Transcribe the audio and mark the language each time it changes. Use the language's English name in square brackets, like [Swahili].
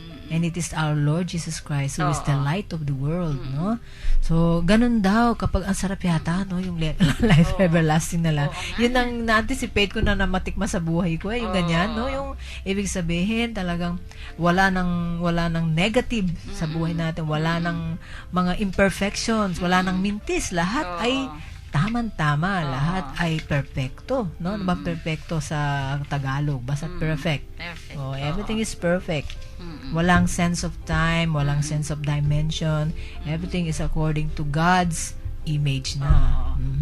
[English] And it is our Lord Jesus Christ who is the light of the world, no? [Filipino] So, ganun daw, kapag ang sarap yata, no? Yung life everlasting na lang. Yun ang na-anticipate ko na matikma sa buhay ko, yung ganyan, no? Yung, ibig sabihin, talagang wala nang negative sa buhay natin, wala nang mga imperfections, wala nang mintis, lahat ay tama-tama, lahat ay perfecto, no? Ano ba perfecto sa Tagalog? Basta perfect. [English] Perfect. Oh, everything is perfect. [Filipino] Walang sense of time, walang sense of dimension. [English] Everything is according to God's image na.